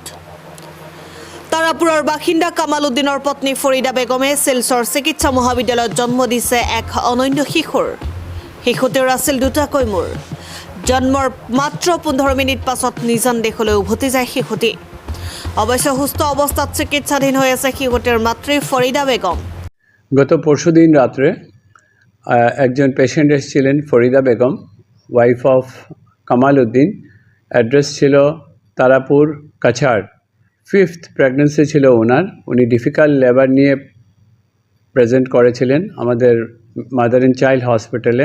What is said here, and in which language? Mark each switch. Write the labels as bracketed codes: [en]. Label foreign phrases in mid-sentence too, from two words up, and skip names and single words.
[as] তাৰাপুৰৰ বাসিন্দা কামাল উদ্দিনৰ পত্নী ফৰিদা বেগমে শিলচৰ চিকিৎসা মহাবিদ্যালয়ত জন্ম দিছে এক অনন্য শিশুৰ। শিশুটোৰ আছিল দুটাকৈ মূৰ। জন্মৰ মাত্ৰ 15 মিনিট পাছত নিজান দেশলৈ উভতি যায় শিশুটি। অৱশ্যে সুস্থ অৱস্থাত চিকিৎসাধীন হৈ আছে শিশুটিৰ মাতৃ ফৰিদা বেগম। [bn] গত পরশুদিন রাত্রে একজন পেশেন্ট এসেছিলেন ফরিদা বেগম, [en] wife of [bn] কামাল উদ্দিন। অ্যাড্রেস ছিল তারাপুর কাছাড়। 5th প্রেগনেন্সি ছিল ওনার। উনি [en] difficult labour [bn] নিয়ে প্রেজেন্ট করেছিলেন আমাদের [en] mother and child hospital.